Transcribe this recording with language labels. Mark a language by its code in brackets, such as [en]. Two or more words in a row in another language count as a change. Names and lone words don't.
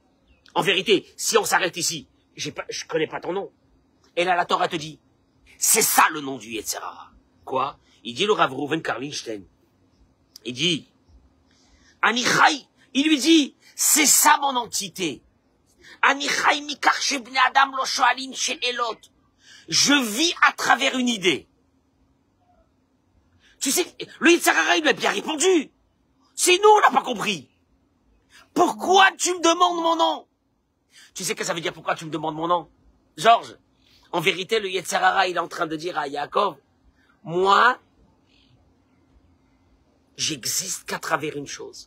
[fr] En vérité, si on s'arrête ici, je connais pas ton nom. Et là, la Torah te dit, c'est ça le nom du [he] יצר הרע. [fr] Quoi? Il dit le Rav Reuven Karlinstein. Il dit, Anichai, il lui dit, c'est ça mon entité. [he] אני חי מכך שבני אדם לא שואלין שאלות. [fr] Je vis à travers une idée. Tu sais, le [he] יצר הרע, [fr] il lui a bien répondu. C'est nous, on n'a pas compris. Pourquoi tu me demandes mon nom? Tu sais que ça veut dire pourquoi tu me demandes mon nom? Georges, en vérité, le [he] יצר הרע, [fr] il est en train de dire à Yaakov, moi, j'existe qu'à travers une chose.